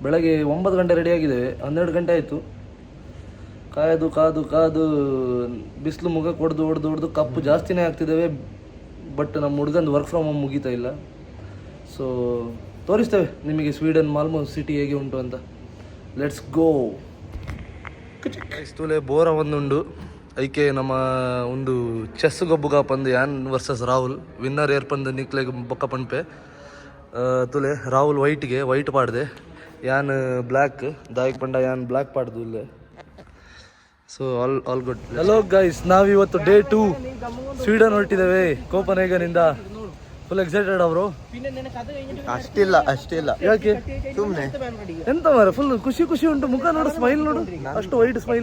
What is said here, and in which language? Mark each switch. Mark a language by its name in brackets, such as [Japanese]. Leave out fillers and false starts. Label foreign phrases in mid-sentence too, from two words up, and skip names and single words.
[Kannada] ಬೆಳಗ್ಗೆ 9 ಗಂಟೆ ರೆಡಿಯಾಗಿದ್ದೇವೆ, 12 ಗಂಟೆ ಆಯಿತು. ಕಾದು ಕಾದು ಕಾದು ಬಿಸಿಲು ಮುಖ ಹೊಡೆದು ಕಪ್ಪು ಜಾಸ್ತಿನೇ ಆಗ್ತಿದ್ದೇವೆ. ಬಟ್ ನಮ್ಮ ಹುಡುಗಂದು [English] work from home [Kannada] ಮುಗೀತಾ ಇಲ್ಲ. ಸೊ ತೋರಿಸ್ತೇವೆ ನಿಮಗೆ ಸ್ವೀಡನ್ ಮಾಲ್ಮೋ ಸಿಟಿ ಹೇಗೆ ಉಂಟು ಅಂತ. [English] Let's go. [Tulu] ಇಷ್ಟುಲೆ ಬೋರ ಒಂದುಂಡು ಐಕೆ ನಮ್ಮ ಒಂದು ಚೆಸ್ ಗೊಬ್ಬುಗ ಪಂದು ಯಾನ್ ವರ್ಸಸ್ ರಾಹುಲ್ ವಿನ್ನರ್ ಏರ್ಪಂದು ನಿಕ್ಲೆಗೆ ಬೊಕ್ಕ ಪಂಪೆ ತುಲೆ ರಾಹುಲ್ ವೈಟ್ ಪಾಡ್ದೆ ಯಾನ್ ಬ್ಲ್ಯಾಕ್ ದಾಯಿಕ್ ಪಂಡ ಯಾನ್ ಬ್ಲ್ಯಾಕ್ ಪಾಡ್ದು ಇಲ್ಲೇ. [English] So all good. hello guys, [Kannada] ನಾವಿವತ್ತು ಡೇ 2 ಸ್ವೀಡನ್ ಹೊರಟಿದ್ದೇವೆ ಕೋಪನ್ಹೇಗನಿಂದ. [English] full excited ಅವರು. [Kannada] ಅಷ್ಟಿಲ್ಲ ಯಾಕೆ ಸುಮ್ನೆ [Tulu] ಎಂತ ಮಾರ ಫುಲ್ ಖುಷಿ ಉಂಟು. [Kannada] ಮುಖ ನೋಡು, ಸ್ಮೈಲ್ ನೋಡು, ಅಷ್ಟು [English] white smile.